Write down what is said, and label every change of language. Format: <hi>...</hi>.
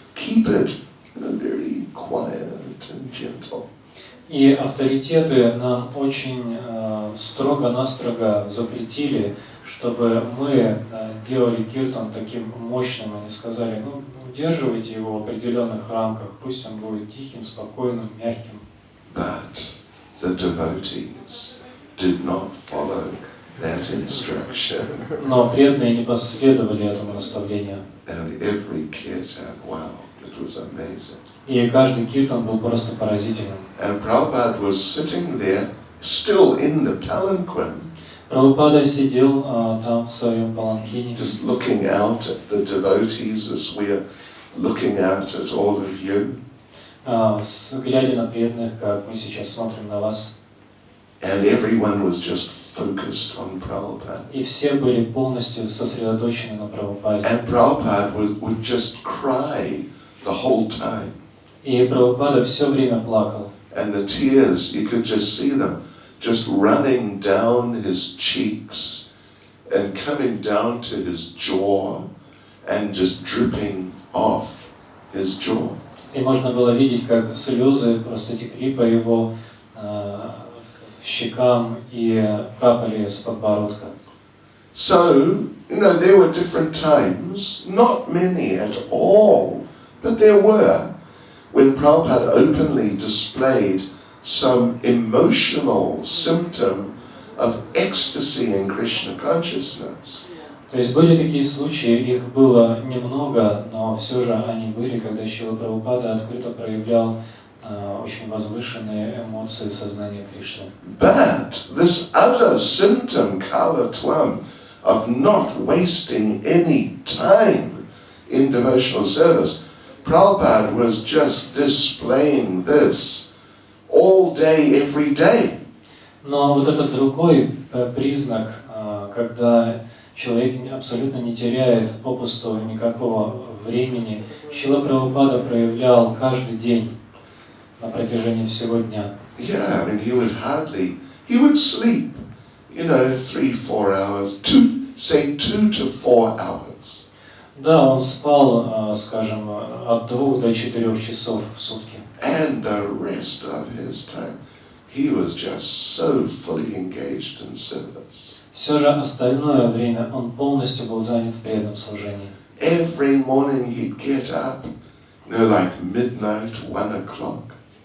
<en>Keep it very quiet and gentle.</en> <ru>И авторитеты нам очень строго-настрого запретили, чтобы мы делали киртан таким мощным. Они сказали, удерживайте его в определенных рамках, пусть он будет тихим, спокойным, мягким.</ru> <en>But the devotees did not follow that instruction.</en> <ru>Но преданные не последовали этому наставлению.</ru> <en>And every kirtan, wow, it was amazing.</en> <ru>И каждый киртан был просто поразительным.</ru> <en>And Prabhupada was sitting there, still in the palanquin,</en> <ru>Прабхупада сидел там в своем паланкине,</ru> <en>just looking out at the devotees as we're looking out at all of you.</en> <ru>Глядя на преданных, как мы сейчас смотрим на вас.</ru> <en>And everyone was just focused on Prabhupada.</en> <ru>И все были полностью сосредоточены на Прабхупаде.</ru> <en>And Prabhupada would just cry the whole time.</en> <ru>И Прабхупада все время плакал.</ru> <en>And the tears, you could just see them just running down his cheeks and coming down to his jaw and just dripping off his jaw.</en> <ru>И можно было видеть, как слезы просто текли по его щекам и капали с подбородка.</ru> <en>So, there were different times, not many at all, but there were, when Prabhupada openly displayed some emotional symptom of ecstasy in Krishna consciousness.</en> <ru>То есть были такие случаи, их было немного, но все же они были, когда Шрила Прабхупада открыто проявлял очень возвышенные эмоции сознания Кришны.</ru> <en>But this other symptom, kalatvam, of not wasting any time in devotional service, Prabhupada was just displaying this all day, every day.</en> <ru>Но вот этот другой признак, когда человек абсолютно не теряет попусту никакого времени, Шрила Прабхупада проявлял каждый день на протяжении всего дня.</ru> <en>Yeah, I mean, he would sleep, 3-4 hours, 2 to 4 hours.</en> <ru>Да, он спал, скажем, от 2 до 4 часов в сутки.</ru> <en>And the rest of his time, he was just so fully engaged in service.</en> <ru>Все же остальное время он полностью был занят в преданном служении.</ru> <en>Every morning he'd get up, like midnight, 1 o'clock.</en>